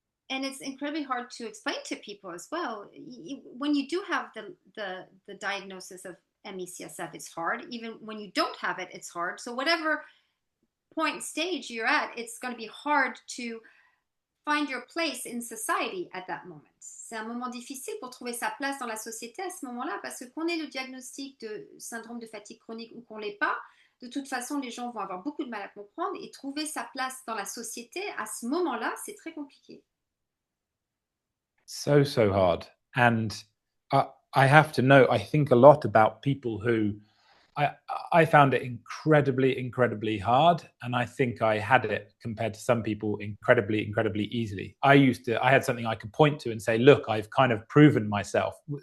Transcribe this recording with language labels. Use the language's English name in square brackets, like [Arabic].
[English] and it's incredibly hard to explain to people as well. When you do have the diagnosis of ME/CSF, it's hard. Even when you don't have it, it's hard. So whatever point stage you're at, it's going to be hard to find your place in society at that moment. [French] C'est un moment difficile pour trouver sa place dans la société à ce moment-là, parce que qu'on ait le diagnostic de syndrome de fatigue chronique ou qu'on l'ait pas, de toute façon, les gens vont avoir beaucoup de mal à comprendre et trouver sa place dans la société à ce moment-là, c'est très compliqué. [English] So hard. And I have to know, I think a lot about people who I found it incredibly hard. And I think I had it, compared to some people, incredibly easily. I had something I could point to and say, look, I've kind of proven myself.